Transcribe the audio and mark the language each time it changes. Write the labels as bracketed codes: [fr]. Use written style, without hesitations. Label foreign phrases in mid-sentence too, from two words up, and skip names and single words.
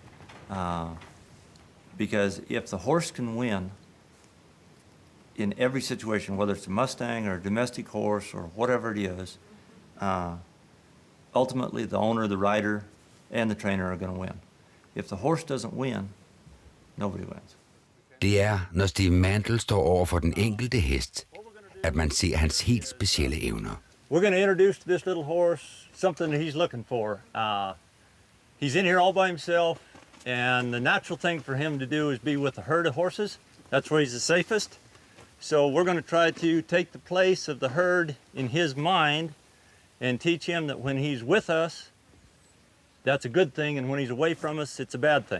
[en] Because if the horse can win in every situation, whether it's a Mustang or a domestic horse or whatever it is, ultimately the owner, the rider, and the trainer are going to win. If the horse doesn't win, nobody wins. [da] Det er, når Steve Mantle står over for den enkelte hest, at man ser hans helt specielle evner. [en] We're going to introduce to this little horse something that he's looking for. He's in here all by himself. And the natural thing for him to do is be with a herd of horses. That's where he's the safest. So we're going to try to take the place of the herd in his mind and teach him that when he's with us, that's a good thing, and when he's away from us, it's a bad thing.